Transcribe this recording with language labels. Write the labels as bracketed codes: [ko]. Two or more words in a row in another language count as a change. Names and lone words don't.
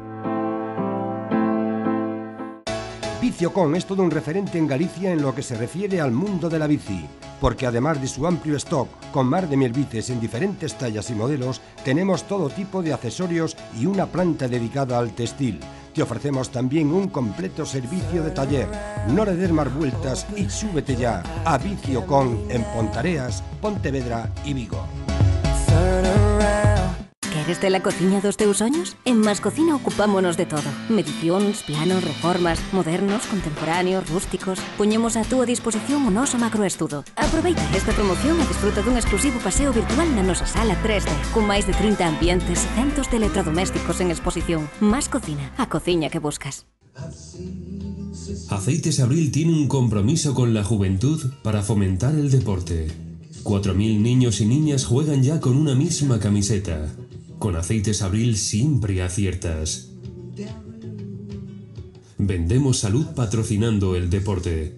[es] Viciocon es todo un referente en Galicia en lo que se refiere al mundo de la bici, porque además de su amplio stock con más de 1000 bicis en diferentes tallas y modelos, tenemos todo tipo de accesorios y una planta dedicada al textil. Te ofrecemos también un completo servicio de taller. No le des más vueltas y súbete ya a Viciocon en Pontareas, Pontevedra y Vigo. [gl] Queres de la cociña dos teus soños? En Mascocina ocupámonos de todo. Medicións, planos, reformas, modernos, contemporáneos, rústicos. Poñemos a túa disposición o noso macroestudo. Aproveita esta promoción e disfruta dun exclusivo paseo virtual na nosa sala 3D, con máis de 30 ambientes e centos de electrodomésticos en exposición. Mascocina, a cociña que buscas. [es] Aceites Abril tiene un compromiso con la juventud para fomentar el deporte. 4.000 niños y niñas juegan ya con una misma camiseta. Con Aceites Abril siempre aciertas. Vendemos salud patrocinando el deporte.